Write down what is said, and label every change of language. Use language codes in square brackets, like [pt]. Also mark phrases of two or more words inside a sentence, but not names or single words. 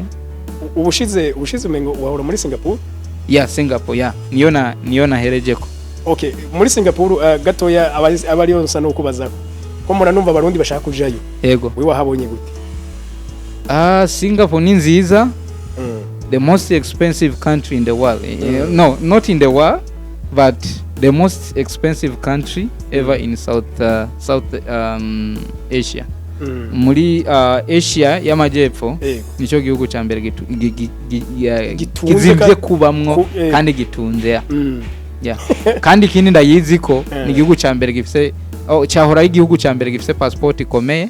[rn] Ubushize umengo wahora muri Singapore? Singapore, niyo naherejeko. Okay, muri Singapore gatoya abari yonsa no kubazako. Ko muranumva abarundi bashaka kujayo. Yego. Wewe wahabonye gute? Singapore ni nziza. [en] The most expensive country in the world. No, not in the world, but the most expensive country ever in South Asia. [rn] Muri Asia y'amajepfo nico gihugu ca mbere gizimvye kubamwo kandi gitunze. Kandi ikindi ndayizi ko ni igihugu ca mbere gifise cyahora igihugu ca mbere gifise passport ikomeye.